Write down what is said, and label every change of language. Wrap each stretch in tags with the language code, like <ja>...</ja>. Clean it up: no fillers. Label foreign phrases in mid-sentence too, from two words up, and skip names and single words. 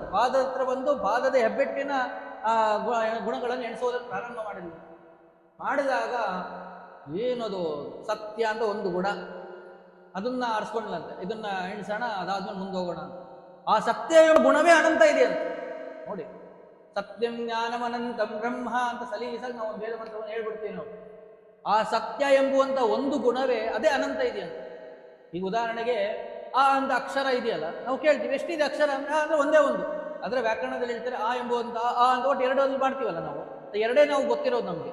<kn>ಪಾದದ ಹತ್ರ ಬಂದು ಪಾದದ ಹೆಬ್ಬೆಟ್ಟಿನ ಗುಣಗಳನ್ನು ಎಣಿಸೋದಕ್ಕೆ ಪ್ರಾರಂಭ ಮಾಡಿದಾಗ ಏನದು ಸತ್ಯ ಅಂತ ಒಂದು ಗುಣ, ಅದನ್ನ ಆರಿಸ್ಕೊಂಡ್ಲಂತೆ. ಇದನ್ನ ಎಣಿಸೋಣ, ಅದಾದ್ಮೇಲೆ ಮುಂದೆ ಹೋಗೋಣ ಅಂತ. ಆ ಸತ್ಯ ಗುಣವೇ ಅನಂತ ಇದೆ ಅಂತ ನೋಡಿ.</kn> <sa>ಸತ್ಯಂ ಜ್ಞಾನಂ ಅನಂತಂ ಬ್ರಹ್ಮ</sa> <kn>ಅಂತ ಸಲೀಸಾಗಿ ನಾವು ಒಂದು ವೇದ ಮಂತ್ರವನ್ನು ಹೇಳ್ಬಿಡ್ತೀವಿ ನಾವು. ಆ ಸತ್ಯ ಎಂಬುವಂತ ಒಂದು ಗುಣವೇ ಅದೇ ಅನಂತ ಇದೆಯಂತ. ಈಗ ಉದಾಹರಣೆಗೆ ಆ ಅಂತ ಅಕ್ಷರ ಇದೆಯಲ್ಲ, ನಾವು ಕೇಳ್ತೀವಿ ಎಷ್ಟಿದೆ ಅಕ್ಷರ ಅಂದ್ರೆ ಒಂದೇ ಒಂದು. ಅದರ ವ್ಯಾಕರಣದಲ್ಲಿ ಹೇಳ್ತಾರೆ ಆ ಎಂಬುವಂತ ಆ ಅಂತ ಒಟ್ಟು ಎರಡಲ್ಲಿ ಮಾಡ್ತೀವಲ್ಲ ನಾವು, ಎರಡೇ ನಾವು ಗೊತ್ತಿರೋದು ನಮಗೆ.</kn>